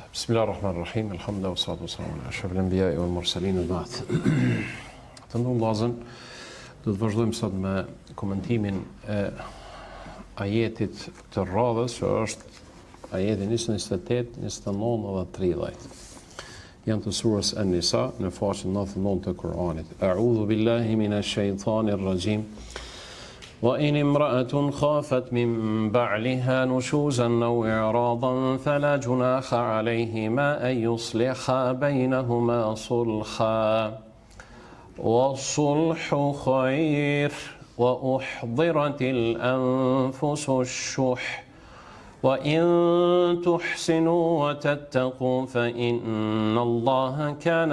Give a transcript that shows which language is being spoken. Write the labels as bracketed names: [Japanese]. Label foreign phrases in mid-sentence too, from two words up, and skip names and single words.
[Arabic] بسم الله الرحمن الرحيم. الحمد لله والصلاة والسلام على أشرف الأنبياء والمرسلين البعد. [Albanian] Të nderuar vëllezër, do të vazhdojmë sot me komentimin e ajetit të radhës, që është ajeti 28, 29 dhe 30. Janë të surës An-Nisa në faqen 99 të Kur'anit. [Arabic] أعوذ بالله من الشيطان الرجيم. وإن امرأة خافت من بعلها نشوزا أو إعراضا فلا جناح عليهما أن يصلحا بينهما صلحا والصلح خير وأحضرت الأنفس الشح وإن تحسنوا وتتقوا فإن الله كان